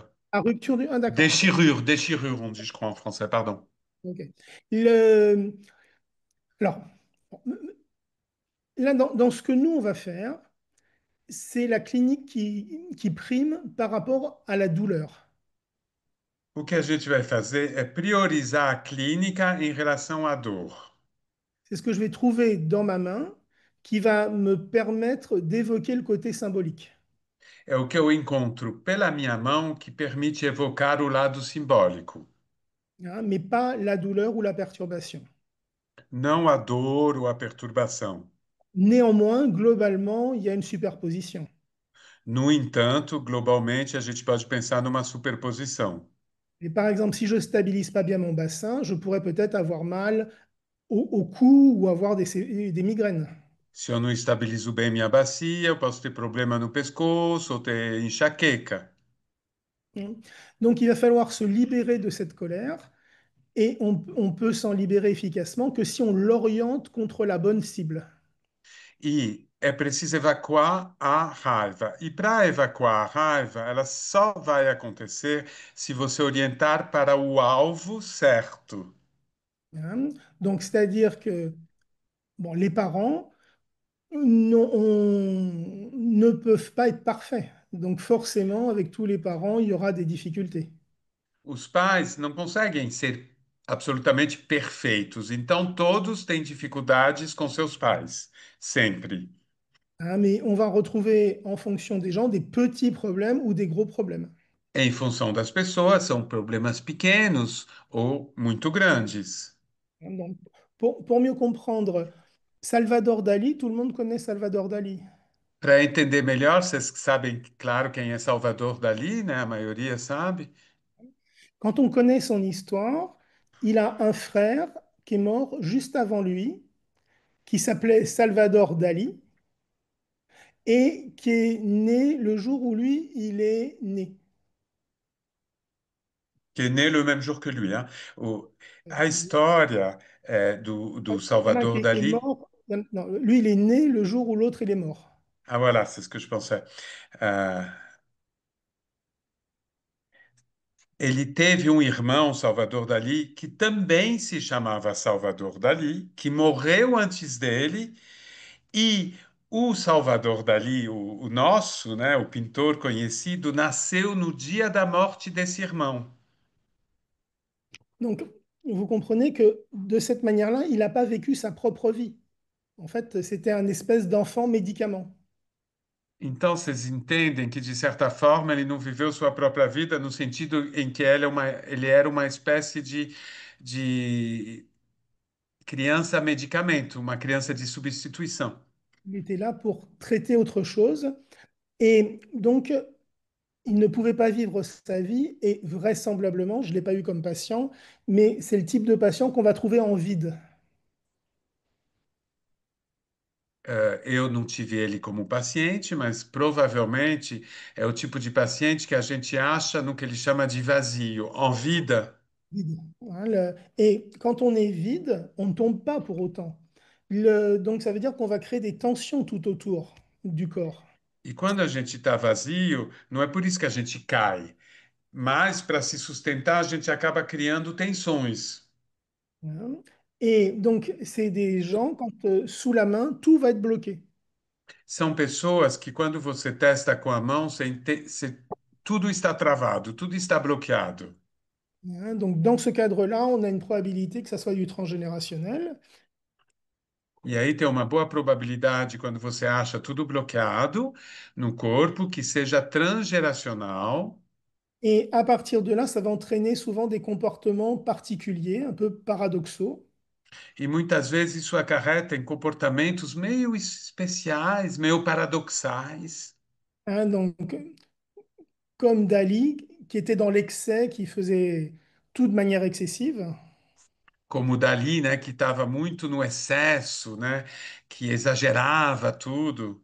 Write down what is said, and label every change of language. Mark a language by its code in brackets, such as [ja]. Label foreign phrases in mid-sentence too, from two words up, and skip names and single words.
[fr] Ah, rupture du... Ah, d'accord, ok. Déchirure, on dit, je crois, en français, pardon. Ok. Le... Alors, là, dans ce que nous, on va faire, c'est la clinique qui prime par rapport à la douleur. [pt] O que a gente vai fazer é priorizar a clínica em relação à dor. [fr] C'est ce que je vais trouver dans ma main qui va me permettre d'évoquer le côté symbolique, [pt] É o que eu encontro pela minha mão que permite evocar o lado simbólico. [fr] hein, mais pas la douleur ou la perturbation. [pt] Não a dor ou a perturbação. [fr] Néanmoins, globalement, il y a une superposition. [pt] No entanto, globalmente, a gente pode pensar numa superposição. [fr] Et par exemple, si je stabilise pas bien mon bassin, je pourrais peut-être avoir mal au cou ou avoir des migraines. [pt] Se eu não estabilizo bem minha bacia, eu posso ter problema no pescoço ou ter enxaqueca. [fr] Hein. Donc, il va falloir se libérer de cette colère et on peut s'en libérer efficacement que si on l'oriente contre la bonne cible. [pt] E é preciso evacuar a raiva. E para evacuar a raiva, ela só vai acontecer se você orientar para o alvo certo. [fr] Hein. Donc, c'est-à-dire que bon, les parents ne peuvent pas être parfaits. Donc, forcément, avec tous les parents, il y aura des difficultés. [pt] Os pais não conseguem ser absolutamente perfeitos, então todos têm dificuldades com seus pais, sempre. [fr] Hein, mais on va retrouver en fonction des gens des petits problèmes ou des gros problèmes. [pt] Em função das pessoas, são problemas pequenos ou muito grandes. [fr] Hein. Donc, pour mieux comprendre, Salvador Dali, tout le monde connaît Salvador Dali. [pt] Para entender melhor, vocês sabem, claro, quem é Salvador Dalí, né? A maioria sabe. [fr] Quand on connaît son histoire, il a un frère qui est mort juste avant lui, qui s'appelait Salvador Dali, et qui est né le jour où lui, il est né. [pt] Que é né no mesmo [fr] jour que lui, hein? [pt] A história do [fr] Il y en a Salvador qui est Dali, mort. Non, lui, il est né le jour où l'autre, il est mort. ah voilà, c'est ce que je pensais. [pt] Euh, Ele teve um irmão, Salvador Dalí, que também se chamava Salvador Dalí, que morreu antes dele, e o Salvador Dalí, o nosso, né, o pintor conhecido, nasceu no dia da morte desse irmão. [fr] Donc, vous comprenez que de cette manière-là, il n'a pas vécu sa propre vie. En fait, c'était un espèce d'enfant médicament. [pt] Então, vocês entendem que, de certa forma, ele não viveu sua própria vida no sentido em que ele era uma espécie de criança medicamento, uma criança de substituição. [fr] Il était là pour traiter autre chose. Et donc, il ne pouvait pas vivre sa vie. Et vraisemblablement, je ne l'ai pas eu comme patient, mais c'est le type de patient qu'on va trouver en vide. [pt] Eu não tive ele como paciente, mas provavelmente é o tipo de paciente que a gente acha no que ele chama de vazio, en vida. [fr] Vide. Hein, et quand on est vide, on ne tombe pas pour autant. Donc, ça veut dire qu'on va créer des tensions tout autour du corps. [pt] E quando a gente está vazio, não é por isso que a gente cai, mas para se sustentar, a gente acaba criando tensões. [fr] Hein. Et donc, c'est des gens, quand sous la main, tout va être bloqué. [pt] São pessoas que, quando você testa com a mão, tudo está travado, tudo está bloqueado. [fr] Hein. Donc, dans ce cadre-là, on a une probabilité que ça soit du transgénérationnel. [pt] E aí tem uma boa probabilidade, quando você acha tudo bloqueado no corpo, que seja transgeracional. [fr] Et à partir de là, ça va entraîner souvent des comportements particuliers, un peu paradoxaux. [pt] E muitas vezes isso acarreta em comportamentos meio especiais, meio paradoxais, Hein. [fr] Donc, comme Dali, qui était dans l'excès, qui faisait tout de manière excessive. [pt] como o Dali, né, que estava muito no excesso, né, que exagerava tudo.